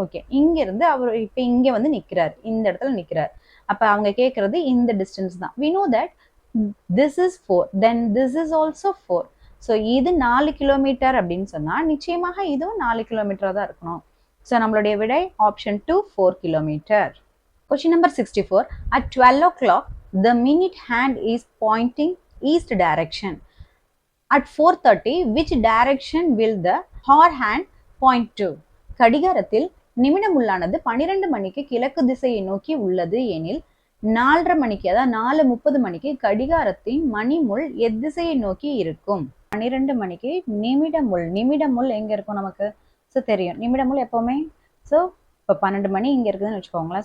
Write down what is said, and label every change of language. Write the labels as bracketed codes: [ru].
[ta] Okay, இங்கிருந்து அவர் இப்போ இங்கே வந்து நிற்கிறார், இந்த இடத்துல நிற்கிறார். அப்போ அவங்க கேட்குறது இந்த டிஸ்டன்ஸ் தான். [en] We know that this is 4, then this is also 4. [ta] So இது 4 கிலோமீட்டர் அப்படின்னு சொன்னால் நிச்சயமாக இதுவும் 4 கிலோமீட்டராக தான் இருக்கணும். ஸோ நம்மளுடைய விடை option 2, 4 kilometre. Question number 64. [en] At 12 o'clock, the minute hand is pointing east direction. At 4:30, which direction will the hour hand point to? [ta] கடிகாரத்தில் நிமிடம் உள்ளானது 12 மணிக்கு கிழக்கு திசையை நோக்கி உள்ளது எனில் 4:30 மணிக்கு, அதாவது 4:30 மணிக்கு கடிகாரத்தின் மணிமுள் எத்திசையை நோக்கி இருக்கும்? 12 மணிக்கு நிமிடமுள் எங்க இருக்கும் நமக்கு? ஸோ தெரியும், நிமிடமுள் எப்பவுமே. ஸோ இப்போ 12 மணி இங்கே இருக்குதுன்னு வச்சுக்கோங்களேன்.